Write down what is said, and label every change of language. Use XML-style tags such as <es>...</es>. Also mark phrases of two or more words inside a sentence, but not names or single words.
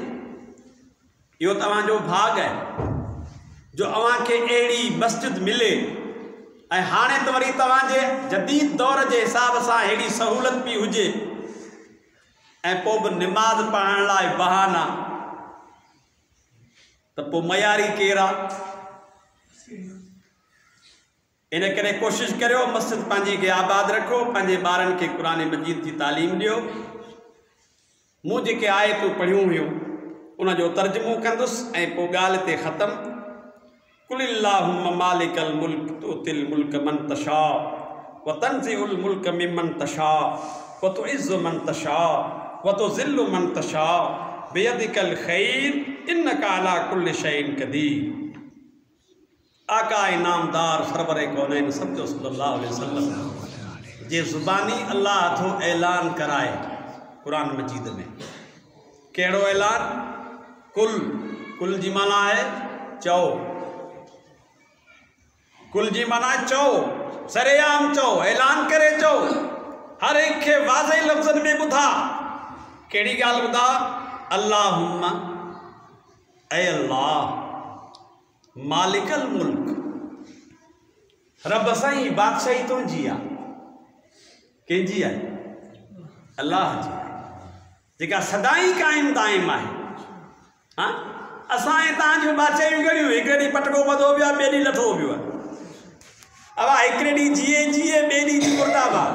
<sd>इहो तव्हांजो भाग आहे जो अव्हांखे अहिड़ी मस्जिद मिले, ऐं हाणे त वरी तव्हांजे जदीद दौर जे हिसाब सां अहिड़ी सहूलत बि हुजे, ऐं पोइ बि निमाज़ पढ़ण लाइ बहाना, त पोइ मयारी केरु आहे? इन करे कोशिशि करियो मस्जिद पंहिंजी खे आबाद रखो, पंहिंजे ॿारनि खे क़ुरान मजीद जी तालीम ॾियो। मूं जेके आयतूं पढ़ियूं हुयूं उनजो तर्जुमो कंदुसि ऐं पोइ ॻाल्हि ते ख़तमु।</sd> <ar>قل اللهم مالك الملك تؤتي الملك من تشاء وتنزع الملك ممن تشاء وتعز من تشاء وتذل من تشاء بيدك الخير إنك على كل شيء قدير.</ar> <sd>आका इनामदार सरवर कौनैन सब्दो</sd> <ar>صلى الله عليه وسلم</ar> <sd>जे ज़ुबानी अल्लाह थो ऐलान कराए कुरान मजीद में। कहिड़ो ऐलान? कुल जी माना है चओ, कुल जी माना चओ, सरेआम चओ, ऐलान करे चओ, हर एक खे वाज़े लफ़्ज़नि में ॿुधा। कहिड़ी ॻाल्हि ॿुधा? अल्लाहुम्मा, ऐ अल्लाह,</sd> <ar>مالك الملك,</ar> <sd>रब साईं बादशाही तुंहिंजी आहे। कंहिंजी आहे? अल्लाह जी आहे, जेका सदाई क़ाइम दाइम आहे। हाँ, असां ऐं तव्हांजूं बादशाहियूं घणियूं? हिकिड़े ॾींहुं पटको ॿधो पियो आहे, ॿिए ॾींहुं लथो पियो आहे। अब हिकिड़े ॾींहुं जिए ॿिए ॾींहुं जी मुर्दाबाद।</sd>